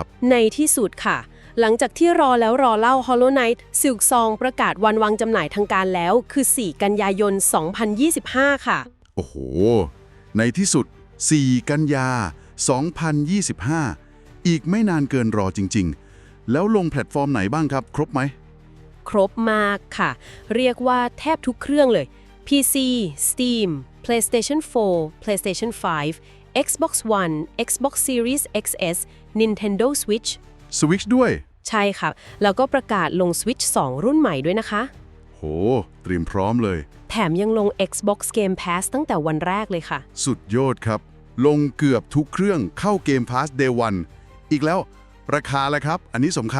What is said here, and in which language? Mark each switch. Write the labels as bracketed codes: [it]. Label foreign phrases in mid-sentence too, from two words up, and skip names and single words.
[th] ในที่สุดค่ะ หลังจากที่รอแล้วรอเล่า Hollow Knight Silk Song ประกาศวันวางจำหน่ายทางการแล้วคือ 4 กันยายน 2025 ค่ะ โอ้โห ในที่สุด 4 กันยา 2025 อีกไม่นานเกินรอจริงๆ แล้วลงแพลตฟอร์มไหนบ้างครับ ครบไหม ครบมากค่ะ เรียกว่าแทบทุกเครื่องเลย PC Steam PlayStation 4 PlayStation 5 Xbox One Xbox Series XS Nintendo Switch Switch ด้วย ใช่ค่ะ แล้วก็ประกาศลง Switch 2 รุ่นใหม่ด้วยนะคะ โโหเตรียมพร้อมเลย แถมยังลง Xbox Game Pass ตั้งแต่วันแรกเลยค่ะ สุดยอดครับ ลงเกือบทุกเครื่องเข้าเกม Pass Day 1 อีกแล้วราคาละครับ อันนี้สำคัญ